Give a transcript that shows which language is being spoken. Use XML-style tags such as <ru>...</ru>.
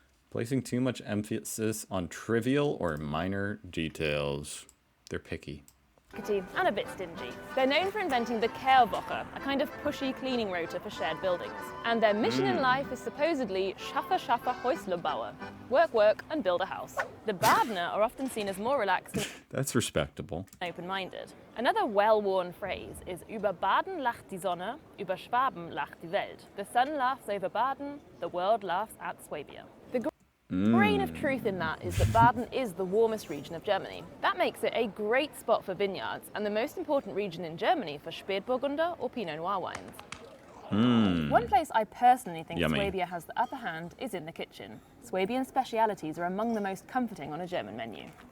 <en>Placing too much emphasis on trivial or minor details. They're picky. and a bit stingy. They're known for inventing the Kehrwoche, a kind of pushy cleaning rota for shared buildings. And their mission in life is supposedly</en> <de>Schaffe, Schaffe, Häusle bauen.</de> <en>Work, work, and build a house. The Badener are often seen as more relaxed and That's respectable. open-minded. Another well-worn phrase is</en> <de>über Baden lacht die Sonne, über Schwaben lacht die Welt.</de> <en>The sun laughs over Baden, the world laughs at Swabia. The grain of truth in that is that Baden is the warmest region of Germany. That makes it a great spot for vineyards and the most important region in Germany for Spätburgunder or Pinot Noir wines. One place I personally think Yummy. Swabia has the upper hand is in the kitchen. Swabian specialities are among the most comforting on a German menu.</en>